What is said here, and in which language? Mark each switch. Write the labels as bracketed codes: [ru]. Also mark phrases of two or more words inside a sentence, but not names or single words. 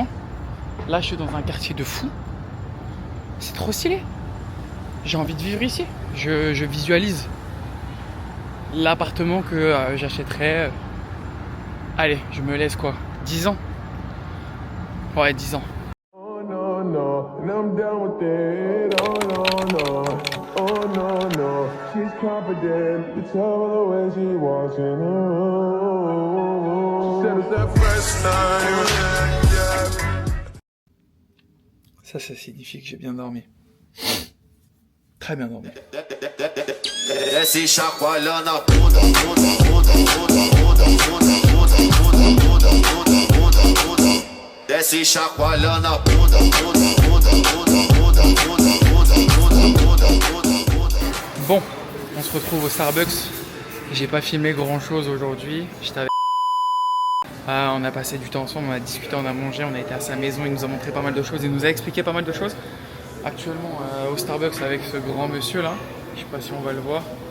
[fr] Là je suis dans un quartier de fou, c'est trop stylé, j'ai envie de vivre ici, je visualise l'appartement que j'achèterais, allez je me laisse quoi, 10 ans. Ouais, 10 ans. [en] Oh no, no, and I'm down with it. Oh no, no, oh no, no. She's confident, you tell her the way she walks in. She said it's that first time. [fr] Ça signifie que j'ai bien dormi. Très bien dormi. [pt] Desce chacoalhando a bunda, bunda, bunda, bunda, bunda, bunda, bunda, bunda, bunda, bunda, bunda. bunda. Desce chacoalhando a bunda, bunda, bunda, bunda, bunda, bunda, bunda, bunda, bunda, bunda. [fr] Bon, on se retrouve au Starbucks. J'ai pas filmé grand chose aujourd'hui. J'étais avec... on a passé du temps ensemble, on a discuté, on a mangé, on a été à sa maison, il nous a montré pas mal de choses, il nous a expliqué pas mal de choses. Actuellement au Starbucks avec ce grand monsieur là, je sais pas si on va le voir.